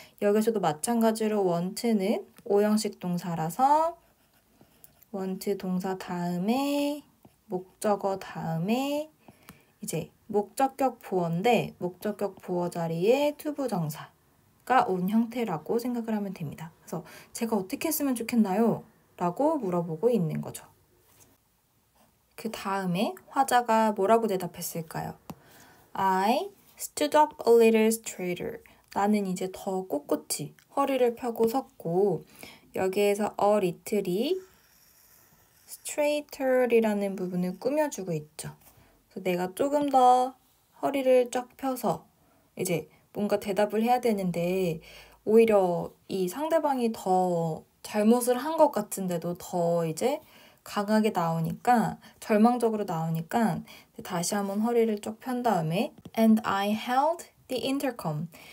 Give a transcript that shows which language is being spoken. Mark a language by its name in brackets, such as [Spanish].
[Korean] 여기서도 마찬가지로 want는 오형식 동사라서 want 동사 다음에 목적어 다음에 이제 목적격 보어인데 목적격 보어 자리에 투부정사가 온 형태라고 생각을 하면 됩니다. 그래서 제가 어떻게 했으면 좋겠나요? 라고 물어보고 있는 거죠. 그 다음에 화자가 뭐라고 대답했을까요? [English] I stood up a little straighter. [Korean] 나는 이제 더 꼿꼿이 허리를 펴고 섰고 여기에서 a little이 straighter이라는 부분을 꾸며주고 있죠. 그래서 내가 조금 더 허리를 쫙 펴서 이제 뭔가 대답을 해야 되는데 오히려 이 상대방이 더 잘못을 한 것 같은데도 더 이제 강하게 나오니까 절망적으로 나오니까 다시 한번 허리를 쭉 편 다음에 [English] And I held the intercom.